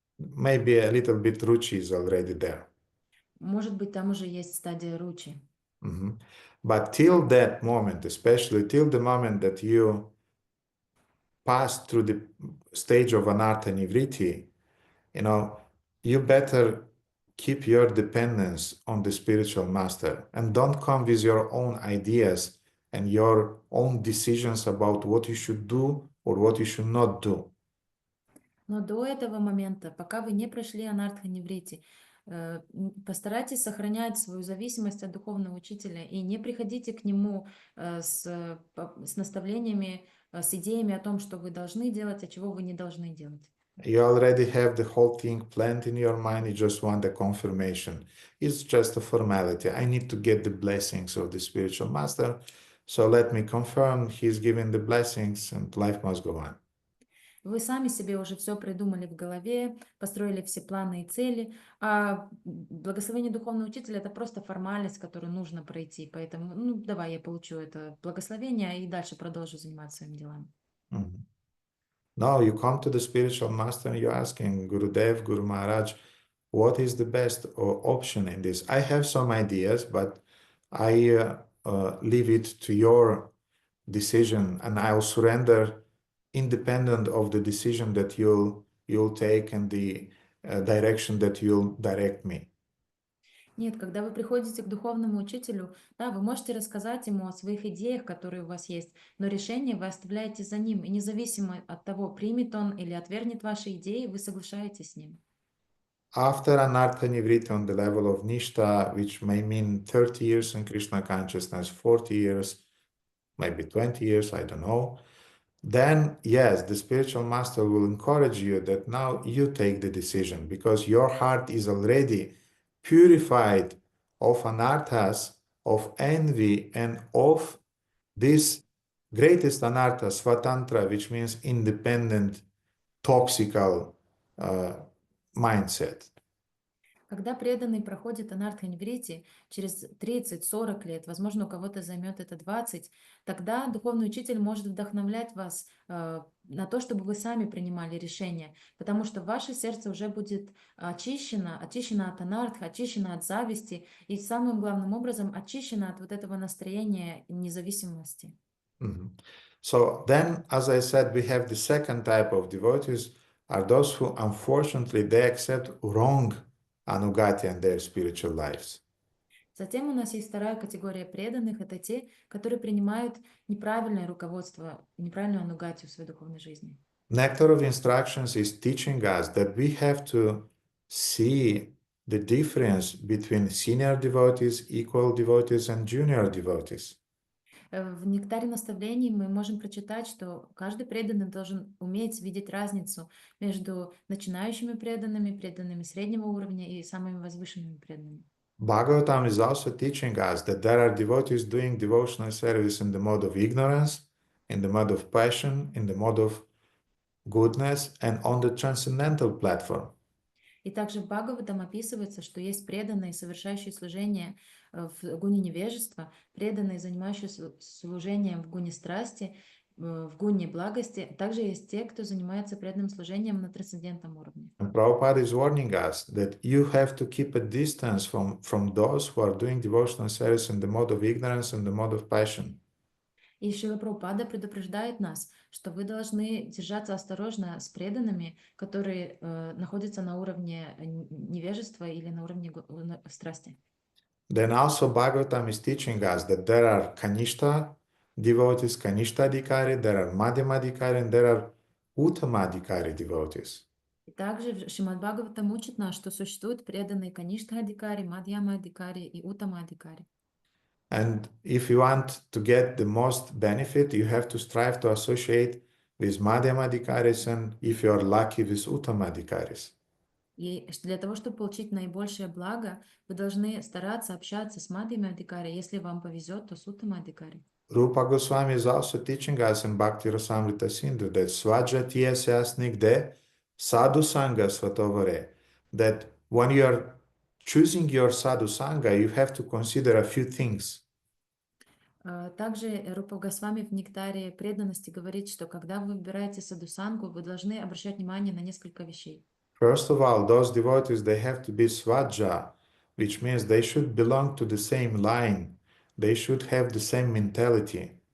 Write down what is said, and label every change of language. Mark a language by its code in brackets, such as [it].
[en] Maybe a little bit ruchi is already there. [ru] Может быть, там уже есть стадия ручи. Mhm. [en] But till that moment, especially till the moment that you pass through the stage of anartha nivriti, you better keep your dependence on the spiritual master and don't come with your own ideas and your own decisions about what you should do or what you should not do. [ru] Но до этого момента, пока вы не прошли анартха-ниврити, постарайтесь сохранять свою зависимость от духовного учителя и не приходите к нему с наставлениями, с идеями о том, что вы должны делать, а чего вы не должны делать. [en] You already have the whole thing planned in your mind. You just want a confirmation. It's just a formality. I need to get the blessings of the spiritual master. So let me confirm he's giving the blessings and life must go on. [ru] Вы сами себе уже все придумали в голове, построили все планы и цели, а благословение духовного учителя — это просто формальность, которую нужно пройти. Поэтому, давай я получу это благословение и дальше продолжу заниматься своими делами. Mm-hmm. [en] No, you come to the spiritual master and you're asking, Gurudev, Guru Maharaj, what is the best option in this? I have some ideas, but I leave it to your decision and I'll surrender independent of the decision that you'll take and the direction that you'll direct me. [ru] Нет, когда вы приходите к духовному учителю, да, вы можете рассказать ему о своих идеях, которые у вас есть, но решение вы оставляете за ним, и независимо от того, примет он или отвергнет ваши идеи, вы соглашаетесь с ним. [en] After anartha nivriti on the level of nishta, which may mean 30 years in Krishna consciousness, 40 years, maybe 20 years, I don't know, then yes, the spiritual master will encourage you that now you take the decision because your heart is already purified of anarthas, of envy, and of this greatest anartha, svatantra, which means independent, toxical mindset. [ru] Когда преданный проходит анартха-ниврити через 30-40 лет, возможно, у кого-то займет это 20, тогда духовный учитель может вдохновлять вас на то, чтобы вы сами принимали решения, потому что ваше сердце уже будет очищено от анартха, очищено от зависти и самым главным образом очищено от вот этого настроения независимости. Mm-hmm. [en] So then, as I said, we have the second type of devotees are those who unfortunately they accept wrong ānugatya in their spiritual lives. [ru] Затем у нас есть вторая категория преданных, это те, которые принимают неправильное руководство, неправильную анугатию в своей духовной жизни. [en] Nectar of Instructions is teaching us that we have to see the difference between senior devotees, equal devotees, and junior devotees. [ru] В нектаре наставлений мы можем прочитать, что каждый преданный должен уметь видеть разницу между начинающими преданными, преданными среднего уровня и самыми возвышенными преданными. [en] Bhagavatam is also teaching us that there are devotees doing devotional service in the mode of ignorance, in the mode of passion, in the mode of goodness, and on the transcendental platform. [ru] И также в Бхагаватам описывается, что есть преданные, совершающие служение в гуне невежества, преданные, занимающиеся служением в гуне страсти, в гуне благости. Также есть те, кто занимается преданным служением на трансцендентном уровне. [en] And Prabhupada is warning us that you have to keep a distance from those who are doing devotional service in the mode of ignorance and the mode of passion. [ru] И Шрила Прабхупада предупреждает нас, что вы должны держаться осторожно с преданными, которые находятся на уровне невежества или на уровне страсти. [en] Then also Bhagavatam is teaching us that there are Kanishta devotees, Kanishta Adhikari, there are Madhyama Adhikari, and there are Uttama Adhikari devotees. [ru] И также Шримад Бхагаватам учит нас, что существуют преданные Каништа Адхикари, Мадьяма Адхикари и Уттама Адхикари. [en] And if you want to get the most benefit, you have to strive to associate with Madhyama Adhikaris and if you are lucky with Uttama Adhikaris. [ru] И для того, чтобы получить наибольшее благо, вы должны стараться общаться с Мадьяма Адхикари. Если вам повезет, то с Уттама Адхикари. [en] Rupa Goswami is also teaching us in Bhakti Rasamrita Sindhu that [sa] Svajatiyasya snigde sadhu sanga svatovare, [en] that when you are choosing your sadhu sangha, you have to consider a few things. [ru] Также Рупа Госвами в «Нектаре преданности» говорит, что когда вы выбираете садхусангу, вы должны обращать внимание на несколько вещей. [en] First of all, those devotees, they have to be svaja, which means they should belong to the same line. They should have the same mentality.